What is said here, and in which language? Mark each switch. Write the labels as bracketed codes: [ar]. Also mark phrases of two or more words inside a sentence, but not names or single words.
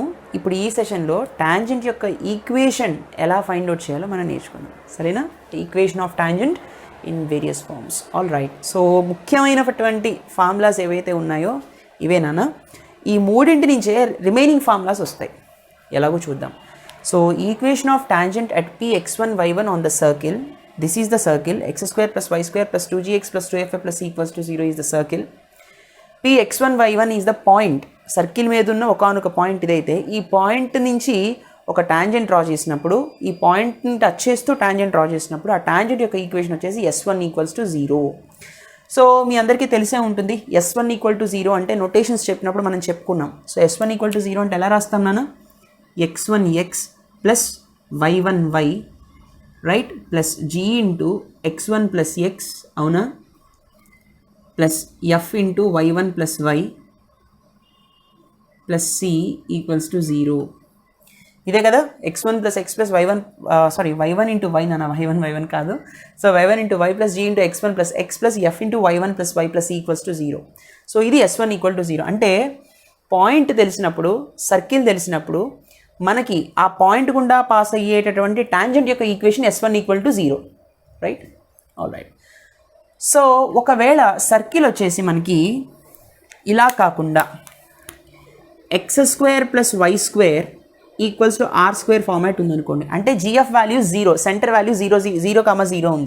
[te] ఇప్పుడు ఈ సెషన్లో టాంజెంట్ యొక్క ఈక్వేషన్ ఎలా [en] find out [te] చేయాలో మనం నేర్చుకుందాం. సరేనా? [en] equation of tangent in various forms. all right. [te] సో ముఖ్యమైనటువంటి ఫార్ములాస్ ఏవైతే ఉన్నాయో ఇవేనా, ఈ మూడింటి నుంచే [en] remaining formulas [te] వస్తాయి. ఎలాగో చూద్దాం. [en] so equation of tangent at px1 y1 on the circle. this is the circle. x² + y² + 2gx + 2fy + = 0 is the circle. px1 y1 is the point. [te] సర్కిల్ మీద ఉన్న ఒకానొక పాయింట్ ఇదైతే ఈ పాయింట్ నుంచి ఒక [en] tangent draw [te] చేసినప్పుడు, ఈ పాయింట్ని టచ్ చేస్తూ [en] tangent draw [te] చేసినప్పుడు ఆ టాంజెంట్ యొక్క ఈక్వేషన్ వచ్చేసి s1 = 0. సో మీ అందరికీ తెలిసే ఉంటుంది s1 = 0 అంటే నొటేషన్స్ చెప్పినప్పుడు మనం చెప్పుకున్నాం. సో s1 = 0 అంటే ఎలా రాస్తాం నాన్న? x1x + y1y, [en] right, plus g × x1 + x, [te] అవునా, [en] plus f × y1 + y plus c = 0. [te] ఇదే కదా x1 + x + y1, y1 × y నాన్న, y1 కాదు. సో y1 × y + g × x1 + x + f × y1 + y + c = 0. సో ఇది s1 = 0. అంటే పాయింట్ తెలిసినప్పుడు, సర్కిల్ తెలిసినప్పుడు మనకి ఆ పాయింట్ గుండా పాస్ అయ్యేటటువంటి టాంజెంట్ యొక్క ఈక్వేషన్ s1 = 0, రైట్. [en] all right. [te] సో ఒకవేళ సర్కిల్ వచ్చేసి మనకి ఇలా కాకుండా x² + y² = r² ఫార్మాట్ ఉందనుకోండి, అంటే gf వాల్యూ 0, [en] center value [te] 0,0 ఉంది.